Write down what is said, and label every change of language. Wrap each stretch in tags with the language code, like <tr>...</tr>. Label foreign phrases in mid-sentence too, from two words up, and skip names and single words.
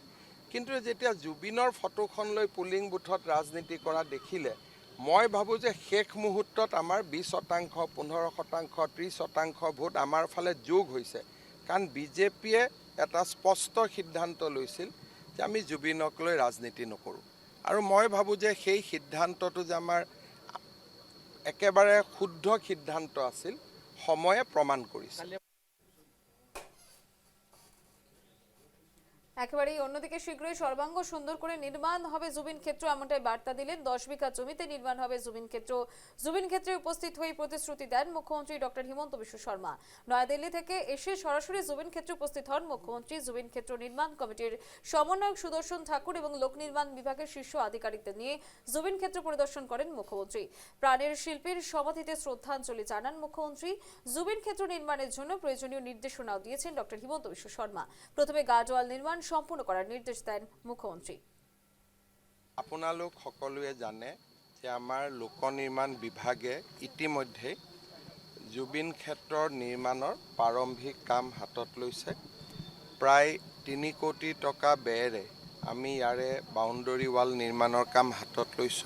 <as>কিন্তু যেতিয়া জুবিনৰ ফটোখন লৈ পুলিং বুথত ৰাজনীতি কৰা দেখিলে, মই ভাবোঁ যে শেষ মুহূৰ্তত আমাৰ 20%, 15%, 30% ভোট আমাৰ ফালে যোগ হৈছে। কাৰণ বিজেপিয়ে এটা স্পষ্ট সিদ্ধান্ত লৈছিল যে আমি জুবিনক লৈ ৰাজনীতি নকৰোঁ। আৰু মই ভাবোঁ যে সেই সিদ্ধান্তটো যে আমাৰ একেবাৰে শুদ্ধ সিদ্ধান্ত আছিল, সময়ে প্ৰমাণ কৰিছে।</as> <bn>একেবারেই অন্যদিকে শীঘ্রই সর্বাঙ্গ সুন্দর করে নির্মাণ হবে জুবিন ক্ষেত্র, এমনটাই বার্তা দিলেন। 10 বিঘা জমিতে নির্মাণ হবে জুবিন ক্ষেত্র। জুবিন ক্ষেত্রে উপস্থিত হয়ে প্রতিশ্রুতি দেন মুখ্যমন্ত্রী ডক্টর হিমন্ত বিশ্ব শর্মা। নয়াদিল্লি থেকে এসে সরাসরি জুবিন ক্ষেত্রে উপস্থিত হন মুখ্যমন্ত্রী। জুবিন ক্ষেত্র নির্মাণ কমিটির সমন্বয়ক সুদর্শন ঠাকুর এবং লোক নির্মাণ বিভাগের শীর্ষ আধিকারিকদের নিয়ে জুবিন ক্ষেত্র পরিদর্শন করেন মুখ্যমন্ত্রী। প্রাণের শিল্পীর সমাধিতে শ্রদ্ধাঞ্জলি জানান মুখ্যমন্ত্রী। জুবিন ক্ষেত্র নির্মাণের জন্য প্রয়োজনীয় নির্দেশনাও দিয়েছেন ডক্টর হিমন্ত বিশ্ব শর্মা। প্রথমে গার্ডওয়াল নির্মাণ সম্পূর্ণ করার নির্দেশ দেন মুখ্যমন্ত্রী।</bn> <as>আপোনালোক সকলোৱে জানে যে আমাৰ লোক নিৰ্মাণ বিভাগে ইতিমধ্যে জুবিন ক্ষেত্ৰৰ নিৰ্মাণৰ প্ৰাৰম্ভিক কাম হাতত লৈছে। প্ৰায় 3 কোটি টকা ব্যয়েৰে আমি ইয়াৰে</as> <en>boundary wall</en> <as>নিৰ্মাণৰ কাম হাতত লৈছোঁ।</as>